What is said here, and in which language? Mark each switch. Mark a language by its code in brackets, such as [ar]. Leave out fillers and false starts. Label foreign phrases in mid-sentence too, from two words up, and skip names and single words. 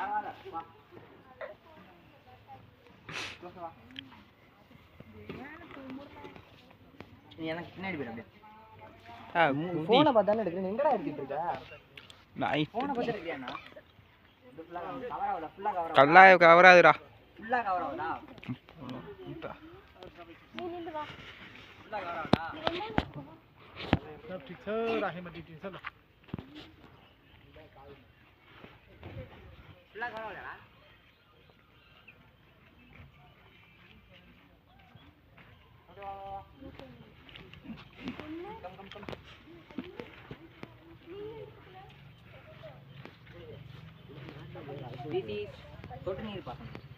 [ta] நீ எனக்கு பின்னாடி போயிடு. அப்படியே ஃபோனை பார்த்தானே எடுக்கிறேன். எங்கடா எடுத்துட்டு இருக்க? நான் ஃபோனை பார்த்து எடுக்கிறியாண்ணா? கல்லா கவராதுடா. ஃபுல்லா கவர் ஆகுதா? நீ நின்னு வா. ஃபுல்லா கவர் ஆகுதா? [hi] सब ठीक है. राहे मत दी चल. [ta] ஃபுல்லா கவர் ஆகுதா? கம். இது சொட்டு நீர் பாசனம்.